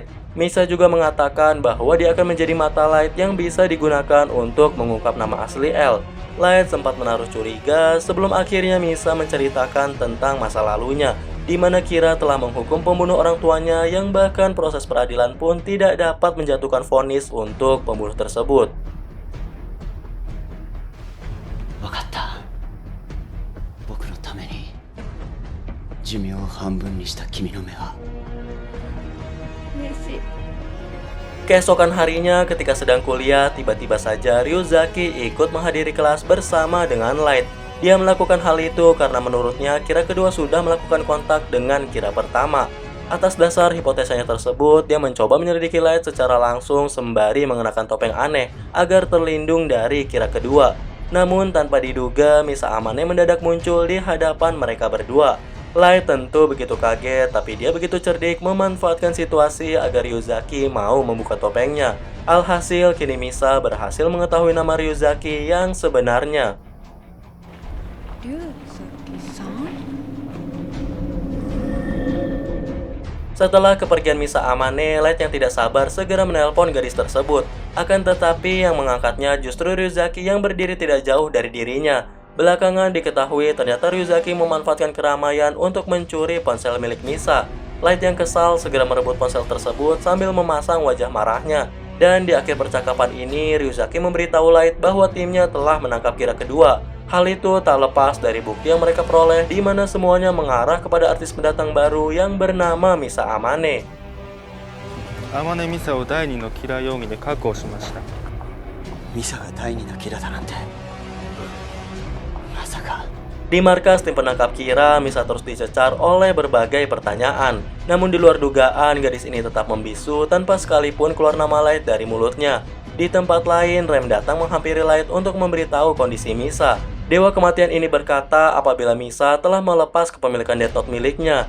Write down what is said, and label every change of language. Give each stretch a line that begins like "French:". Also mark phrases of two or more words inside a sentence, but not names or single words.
Indonesian: Misa juga mengatakan bahwa dia akan menjadi mata Light yang bisa digunakan untuk mengungkap nama asli L. Light sempat menaruh curiga sebelum akhirnya Misa menceritakan tentang masa lalunya, di mana Kira telah menghukum pembunuh orang tuanya yang bahkan proses peradilan pun tidak dapat menjatuhkan vonis untuk pembunuh tersebut.
Japanese: 分かった。僕のために寿命を半分にした君の目は。嬉しい
Indonesian: Keesokan harinya ketika sedang kuliah, tiba-tiba saja Ryuzaki ikut menghadiri kelas bersama dengan Light. Dia melakukan hal itu karena menurutnya Kira kedua sudah melakukan kontak dengan Kira pertama. Atas dasar hipotesanya tersebut, dia mencoba menyelidiki Light secara langsung sembari mengenakan topeng aneh agar terlindung dari Kira kedua. Namun tanpa diduga, Misa Amane mendadak muncul di hadapan mereka berdua. Light tentu begitu kaget, tapi dia begitu cerdik memanfaatkan situasi agar Ryuzaki mau membuka topengnya. Alhasil, kini Misa berhasil mengetahui nama Ryuzaki yang sebenarnya.
Japanese: 龍崎さん。
Indonesian: Setelah kepergian Misa Amane, Light yang tidak sabar segera menelpon gadis tersebut. Akan tetapi yang mengangkatnya justru Ryuzaki yang berdiri tidak jauh dari dirinya. Belakangan diketahui ternyata Ryuzaki memanfaatkan keramaian untuk mencuri ponsel milik Misa. Light yang kesal segera merebut ponsel tersebut sambil memasang wajah marahnya. Dan di akhir percakapan ini, Ryuzaki memberitahu Light bahwa timnya telah menangkap Kira kedua. Hal itu tak lepas dari bukti yang mereka peroleh di mana semuanya mengarah kepada artis pendatang baru yang bernama Misa Amane.
Japanese: 天音ミサを第二のキラー容疑で確保しました。ミサが第二のキラだなんて。まさか。
Indonesian: Di markas tim penangkap Kira, Misa terus dicecar oleh berbagai pertanyaan. Namun di luar dugaan, gadis ini tetap membisu tanpa sekalipun keluar nama Light dari mulutnya. Di tempat lain, Rem datang menghampiri Light untuk memberitahu kondisi Misa. Dewa kematian ini berkata apabila Misa telah melepas kepemilikan Death Note miliknya.